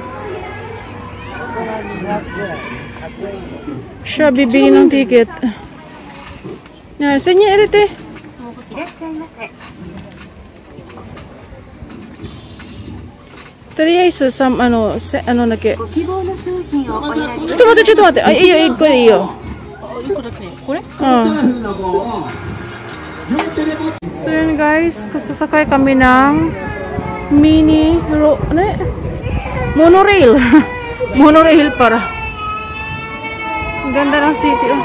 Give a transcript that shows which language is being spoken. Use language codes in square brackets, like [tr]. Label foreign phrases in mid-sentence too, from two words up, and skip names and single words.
[tl] Siya bibili ng ticket. Senya erete. Toriaisu nake. [ja] ちょっと待って. Ay, iyo, 1個でいいよ。1個だけ。これ? [tl] So yun guys, sasakay kami ng monorail. Monorail para. Ang ganda ng city.